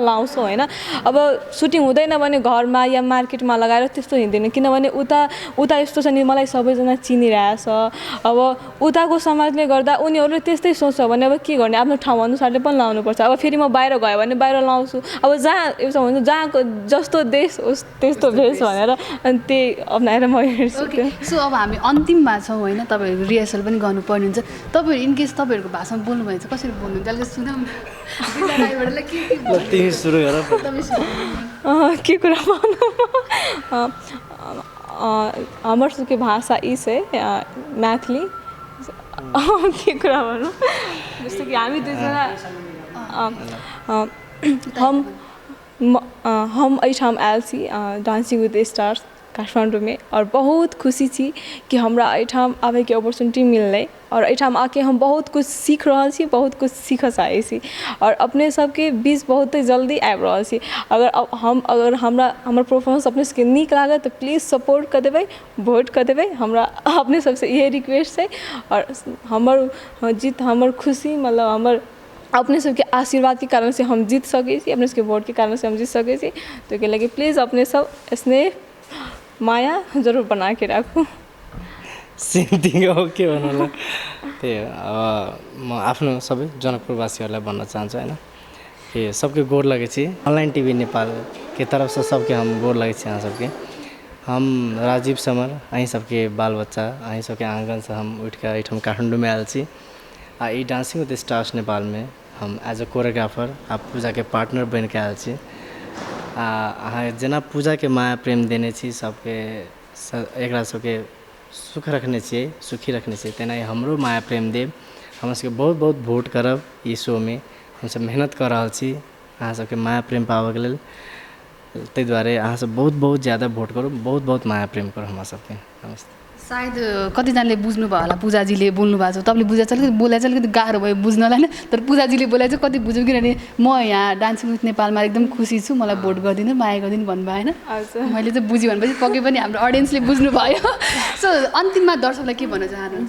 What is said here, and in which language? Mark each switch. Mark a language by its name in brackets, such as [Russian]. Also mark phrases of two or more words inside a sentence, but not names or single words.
[Nepali] लाउँछौँ होइन अब सुटिङ हुँदैन भने घरमा या मार्केटमा लगाएर त्यस्तो हिँड्दैन किनभने उता यस्तो छ नि मलाई सबैजना चिनिरहेछ अब उताको समाजले गर्दा उनीहरूले त्यस्तै सोच्छ भने अब के गर्ने आफ्नो ठाउँ अनुसारले पनि लाउनुपर्छ अब फेरि म बाहिर गयो भने बाहिर लाउँछु अब जहाँ एउटा हुन्छ जहाँको जस्तो देश उस त्यस्तो भेष भनेर अनि त्यही अप्नाएर म हेर्छु सो अब हामी अन्तिममा छौँ होइन तपाईँहरू रिहर्सल पनि गर्नुपर्ने हुन्छ तपाईँहरू इनकेस तपाईँहरूको भाषामा बोल्नुभयो भने चाहिँ कसरी बोल्नुहुन्छ अलिकति सुनाउँ तिमी सुरु गर के कुरा भनौँ [Maithili] हमर सबके भाषा ई छै मैथिली [Nepali] के कुरा भनौँ जस्तो कि हामी दुईजना [Maithili] हम एहिठाम आयल छी डांसिंग विद स्टार्स काठमांडू में और बहुत खुशी छी कि हमरा एहिठाम आवे के अपॉर्चुनिटी मिललै और एहिठाम आके हम बहुत कुछ सीख रहल छी बहुत कुछ सीखऽ चाहै छी और अपने सबके बीच बहुत जल्दी आबि रहल छी अगर हमर परफॉर्मेंस अपने सबके नीक लागत तऽ [English] please support [Maithili] कऽ देबै वोट कऽ देबै हमरा अपने सबसे इहे रिक्वेस्ट छै और हमर जीत हमर खुशी मतलब हमर अपने सबके आशीर्वाद के कारण से हम जीत सके छी, अपने सबके वोट के कारण से हम जीत सके छी। तो के लगे प्लीज़ अपने सब स्नेह माया जरूर बना के राखूँ। [English] same thing [Nepali] हो के भन्नु त्यही हो। अब म आफ्नो सबै जनकपुरवासीहरूलाई भन्न चाहन्छु होइन कि [Maithili] सबके गोर लगे छी ऑनलाइन टीवी नेपाल के तरफ से सबके हम गोर लगे छी। यहाँ सबके हम राजीव समर अहीं सबके बाल बच्चा अहीं सबके आंगन से हम उठ के एठम काठमाडौँ में आयल छी। ई डांसिंग विद स्टार्स नेपाल में हम [English] as a choreographer [Maithili] आ पूजा के पार्टनर बन के आयल छी। अहाँ जेना पूजा के माया प्रेम देने छी सबके एकरा सबके सुख रखने छियै, सुखी रखने छियै, तेना हमरो माया प्रेम देव। हम सबके बहुत बहुत वोट करब ई शो में। हम सब मेहनत कर रहल छी अहाँ सबके माया प्रेम पाबऽ के लेल। ताहि दुआरे अहाँ सब बहुत बहुत ज़्यादा वोट करू, बहुत बहुत माया प्रेम करू हमरा सबके। नमस्ते। [Nepali] सायद कतिजनाले बुझ्नुभयो होला पूजाजीले बोल्नु भएको छ, तपाईँले बुझाइ चाहिँ अलिकति बोलाइ चाहिँ अलिकति गाह्रो भयो बुझ्नलाई होइन, तर पूजाजीले बोलाइ चाहिँ कति बुझ्यौँ किनभने म यहाँ डान्सिङ विथ नेपालमा एकदम खुसी छु, मलाई भोट गरिदिनु माया गरिदिनु भन्नुभयो होइन। मैले चाहिँ बुझेँ भनेपछि पक्कै पनि हाम्रो अडियन्सले बुझ्नुभयो। सो अन्तिममा दर्शकलाई के भन्न चाहनुहुन्छ?